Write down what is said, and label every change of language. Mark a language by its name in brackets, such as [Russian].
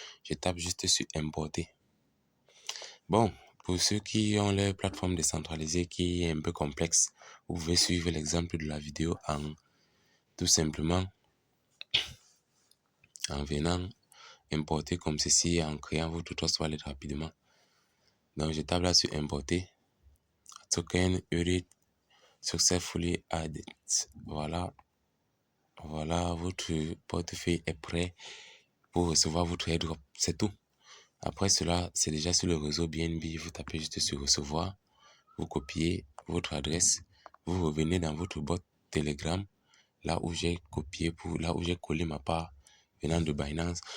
[French] Je tape juste sur importer. Bon, pour ceux qui ont leur plateforme décentralisée qui est un peu complexe, vous pouvez suivre l'exemple de la vidéo en tout simplement en venant importer comme ceci, en créant votre Trust Wallet rapidement. Donc je tape là sur importer. [English] Token Eurit successfully added. [French] Voilà. Voilà, votre portefeuille est prêt pour recevoir votre airdrop. C'est tout. Après cela, c'est déjà sur le réseau BNB. Vous tapez juste sur recevoir. Vous copiez votre adresse. Vous revenez dans votre bot Telegram. Là où j'ai copié là où j'ai collé ma part venant de Binance.